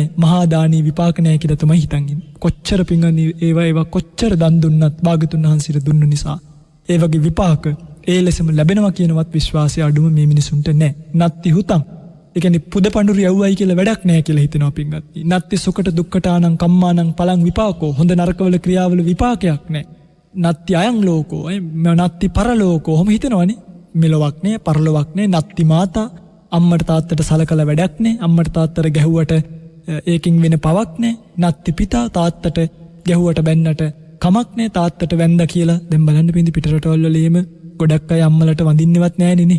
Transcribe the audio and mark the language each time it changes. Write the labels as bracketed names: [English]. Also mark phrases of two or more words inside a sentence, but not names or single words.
[Sinhala] මහා දානී විපාක නැහැ කියලා තමයි හිතන් ඉන්නේ. කොච්චර පිංගුනි ඒවා කොච්චර දන් දුන්නත් භාගතුන් වහන්සේට දුන්න නිසා ඒ වගේ විපාක ඒ ලෙසම ලැබෙනවා කියනවත් විශ්වාසය අඩුම මේ මිනිසුන්ට නැහැ. [Pali] නත්ති හුතං. [Sinhala] ඒ කියන්නේ පුද පඬුරු යවුවයි කියලා වැඩක් නැහැ කියලා හිතනවා පින්වත්නි. [Pali] නත්ති සුකට දුක්කටානං කම්මානං පලං විපාකෝ. [Sinhala] හොඳ නරකවල ක්‍රියාවල විපාකයක් නැහැ. [Pali] නත්ති අයං ලෝකෝ. නත්ති පරලෝකෝ. [Sinhala] ඔහොම හිතනවනේ. මෙලොවක් නැහැ, පරලොවක් නැහැ. [Pali] නත්ති මාතා. [Sinhala] අම්මට තාත්තට සලකලා වැඩක් නැහැ. අම්මට තාත්තට ගැහුවට ඒකින් වෙන පවක් නැහැ. [Pali] නත්ති පිතා. [Sinhala] තාත්තට ගැහුවට බැන්නට කමක් නැහැ. තාත්තට වැන්දා කියලා දැන් බලන්න පින්දි පිටරටවල වලේම ගොඩක් අය අම්මලට වඳින්නවත් නැහැ නේ.